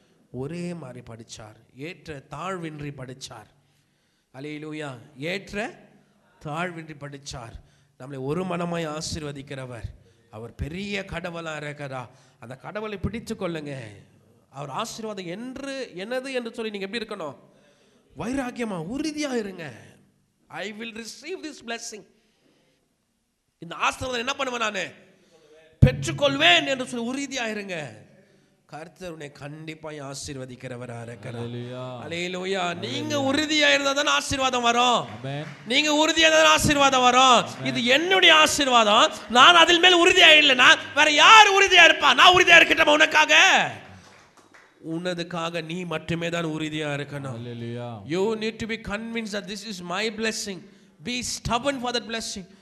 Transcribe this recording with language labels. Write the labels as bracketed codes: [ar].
[ta] ஒரே மாதிரி படிச்சார். ஏற்ற தாழ்வின்றி படிச்சார். அல்லேலூயா. ஏற்ற தாழ்வின்றி படிச்சார். நம்மளை ஒரு மனமாய் ஆசீர்வதிக்கிறவர். அவர் பெரிய கடவுளா இருக்கிறா. அந்த கடவுளை பிடித்து கொள்ளுங்க. அவர் ஆசீர்வாதம் என்னது என்று சொல்லி நீங்க எப்படி இருக்கணும்? வைராக்கியமா உறுதியா இருங்க. [en] I will receive this blessing. [ta] இந்த ஆசீர்வாதம் என்ன பண்ணுவேன்? நான் பெற்றுக்கொள்வேன் என்று சொல்லி உறுதியா இருங்க. கர்த்தர் உன்னை கண்டிப்பாய் ஆசீர்வதிக்கிறவரா இருக்கிறார். அல்லேலூயா. நீங்க உறுதியா இருந்தா தான் ஆசீர்வாதம் வரும். நீங்க உறுதியா இருந்தா ஆசீர்வாதம் வரும். இது என்னுடைய ஆசீர்வாதம். நான் அதில் மேல் உறுதியா இல்லைனா வேற யார் உறுதியா இருப்பா? நான் உறுதியா இருக்கட்டும். உனதுக்காக நீ மட்டுமே தான் உறுதியா இருக்கணும். [en] You need to be convinced that this is my blessing. Be stubborn for that blessing.